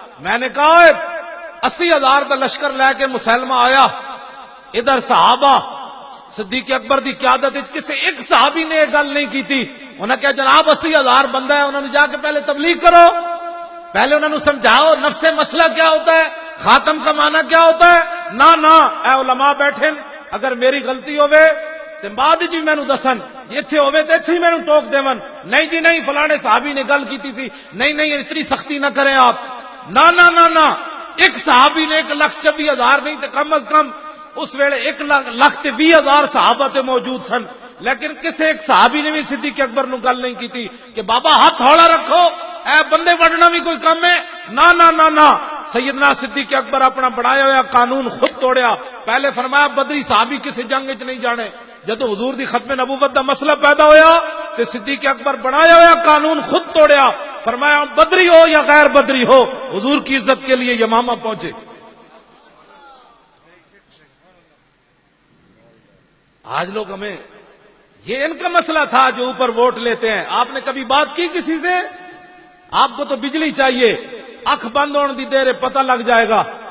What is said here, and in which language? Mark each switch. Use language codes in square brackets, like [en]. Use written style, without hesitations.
[ur] میں نے کہا 80,000 کا لشکر لے کے مسلمہ آیا. [pa] ادھر صحابہ صدیق اکبر دی قیادت کسی ایک صحابی نے یہ گل نہیں کی تھی. [ur] انہوں نے کہا جناب 80,000 بندہ ہے, انہوں نے جا کے پہلے تبلیغ کرو, پہلے انہوں نے سمجھاؤ نفس مسئلہ کیا ہوتا ہے, خاتم کا معنی کیا ہوتا ہے. [pa] نہ اے علماء بیٹھے, اگر میری غلطی ہوئے تے بعد جی مینوں دسن, ایتھے ہوئے تے ایتھے ہی مینوں ٹوک دیون. نہیں جی نہیں فلانے صحابی نے گل کیتی سی, نہیں اتنی سختی نہ کریں آپ. نہ ایک صحابی نے 1,24,000 نہیں تے کم از کم اس ویلے 1,20,000 صحابہ تے موجود سن, لیکن کسی ایک صحابی نے بھی صدیق اکبر نو گل نہیں کی تھی کہ بابا ہاتھ ہولا رکھو, اے بندے وڈنا بھی کوئی کم ہے. نہ سیدنا صدیق اکبر اپنا بنایا ہوا قانون خود توڑیا. پہلے فرمایا بدری صحابی کسی جنگ وچ نہیں جانے. جدو حضور دی ختم نبوت دا مسئلہ پیدا ہویا تے صدیق اکبر بنایا ہوا قانون خود توڑیا. [ur] فرمایا بدری ہو یا غیر بدری ہو, حضور کی عزت کے لیے یمامہ پہنچے. آج لوگ ہمیں یہ ان کا مسئلہ تھا جو اوپر ووٹ لیتے ہیں. آپ نے کبھی بات کی کسی سے؟ آپ کو تو بجلی چاہیے, [pa] اکھ بند ہونے دی دیر [ur] پتہ لگ جائے گا.